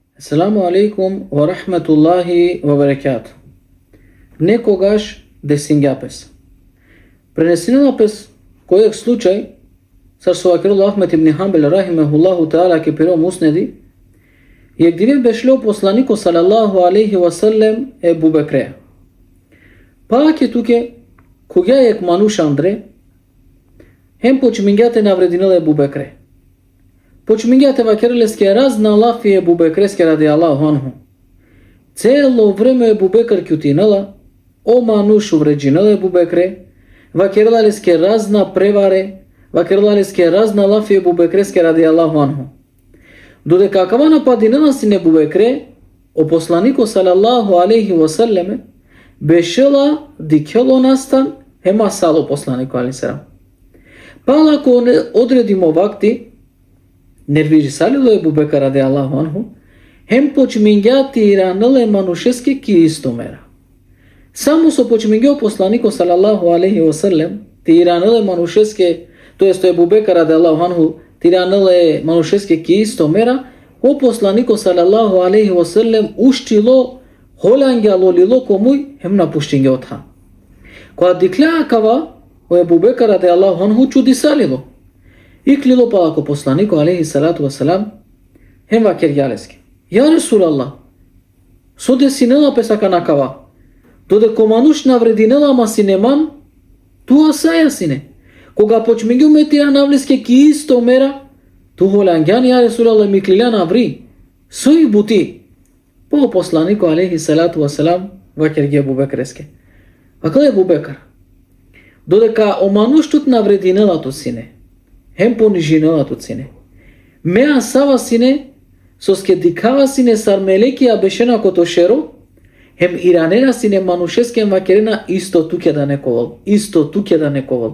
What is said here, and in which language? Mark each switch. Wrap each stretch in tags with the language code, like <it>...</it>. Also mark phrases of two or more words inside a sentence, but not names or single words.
<ar>السلام عليكم ورحمة الله وبركاته.</ar> <rom>Некогаш десингјапес. Пренесенапес којек случај сарсувакируллах Ахмет ибн Ханбел</rom> <ar>رحمه الله تعالى</ar> <rom>ке пиро муснеди, јек дивен бешлео посланико</rom> <ar>صلى الله عليه وسلم</ar> <rom>Ебу Бекре. Пак е туке кога јек мануш андре хем почмингјате наврединел Ебу Бекре. Почмингјате вакерлеске разна лафи Ебу Бекреске</rom> <ar>رضي الله عنه.</ar> <rom>Цело време Ебу Бекр кјутинела, о мануш увреđинел Ебу Бекре, вакерлеске разна преваре, вакерлеске разна лафи Ебу Бекреске</rom> <ar>رضي الله عنه.</ar> <rom>Додека кава нападинела син Ебу Бекре, о посланико</rom> <ar>صلى الله عليه وسلم,</ar> <rom>бешела дикело настан, хема сало посланико алейхиссалам. Пала ако одредимо вакти, нервижи салило Ебу Бекр</rom> <ar>رضي الله عنه,</ar> <rom>хем почмингјати иранеле манушеске ки истомера. Само со почмингјо посланико</rom> <ar>صلى الله عليه وسلم,</ar> <rom>ти иранеле манушеске, тоест Ебу Бекр</rom> <ar>رضي الله عنه,</ar> <rom>ти иранеле манушеске ки истомера, о посланико</rom> <ar>صلى الله عليه وسلم</ar> <rom>уштило, холангјало лило комуј, хем напуштингјо отха. Која дикля акава, о Ебу Бекр</rom> <ar>رضي الله عنه</ar> <rom>чуди салило. Иклило палако посланико</rom> <ar>عليه الصلاة والسلام,</ar> <rom>хем вакер јалеске.</rom> <ar>يا رسول الله,</ar> <rom>со десинела песака накава, додека мануш наврединела ма синеман, туа саја сине. Кога почмингју метира навлеске ки исто мера, ту холангјан</rom> <ar>يا رسول الله</ar> <rom>миклиля наври, сој бути. По посланико</rom> <ar>عليه الصلاة والسلام,</ar> <rom>вакер ги Ебу Бекреске. Вакел Ебу Бекр, додека о мануш тут наврединела ту сине, хем понижинела ту сине. Меа сава сине, соске дикава сине сар мелекија бешена кото шеро, хем иранена сине манушеске вакерена исто туке да нековал, исто туке да нековал.</rom>